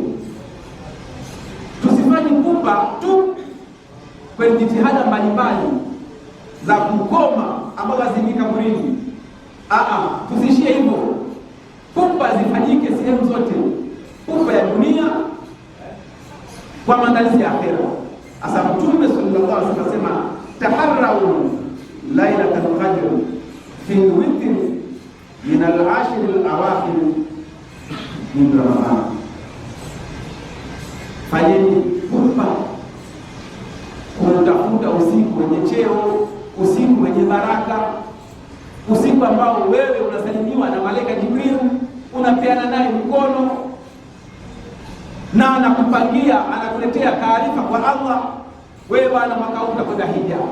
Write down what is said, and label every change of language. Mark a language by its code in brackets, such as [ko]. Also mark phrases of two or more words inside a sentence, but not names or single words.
[sw] Tusifanye pupa tu kwenye jitihada mbalimbali za kukoma ambazo hazifiki kaburini. Tusishie hivyo. Pupa zifanyike sehemu zote, pupa ya dunia kwa maandalizi ya akhera. Asa Mtume [ar] صلى الله عليه وسلم anasema تحروا ليلة القدر في الوتر من العشر الأواخر من رمضان. [sw] Fanyeni pupa kutafuta usiku wenye cheo, usiku wenye baraka, usiku ambao wewe unasalimiwa na malaika Jibril, unapeana naye mkono na anakupangia, anakuletea taarifa kwa Allah, wewe bwana mwaka huu utakwenda hija,